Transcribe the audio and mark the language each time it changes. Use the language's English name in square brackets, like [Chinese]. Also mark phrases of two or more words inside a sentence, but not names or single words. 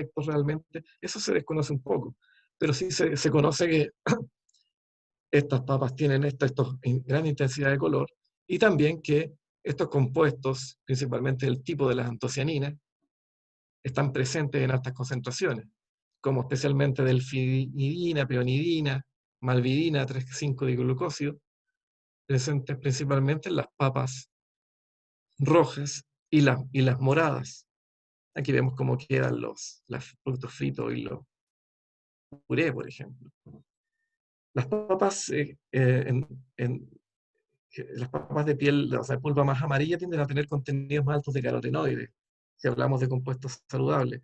[Spanish] Eso se desconoce un poco. pero sí se conoce que estas papas tienen gran intensidad de color, y también que estos compuestos, principalmente el tipo de las antocianinas, están presentes en altas concentraciones, como especialmente delfinidina, peonidina, malvidina, 3,5-diglucósido, presentes principalmente en las papas rojas y las moradas. Aquí vemos cómo quedan los productos fritos y los puré, por ejemplo. Las papas, las papas de piel, o sea, de pulpa más amarilla, tienden a tener contenidos más altos de carotenoides, si hablamos de compuestos saludables.